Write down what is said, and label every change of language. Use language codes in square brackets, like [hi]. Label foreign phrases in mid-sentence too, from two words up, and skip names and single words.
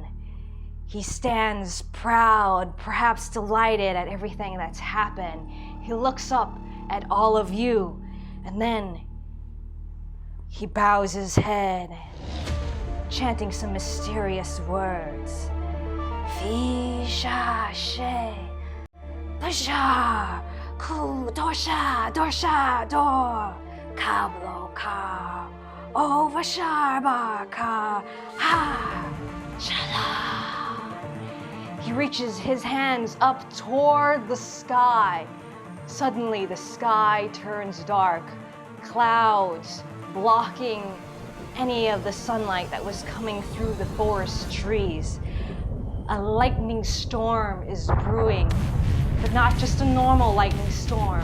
[en] He stands proud, perhaps delighted at everything that's happened. He looks up at all of you, and then he bows his head, chanting some mysterious words. Fi sha she, basha, ku dorsha, dorsha, dor, kablo ka, ovasharba ka, ha, shala. He reaches his hands up toward the sky. Suddenly, the sky turns dark. Clouds blocking any of the sunlight that was coming through the forest trees. A lightning storm is brewing, but not just a normal lightning storm.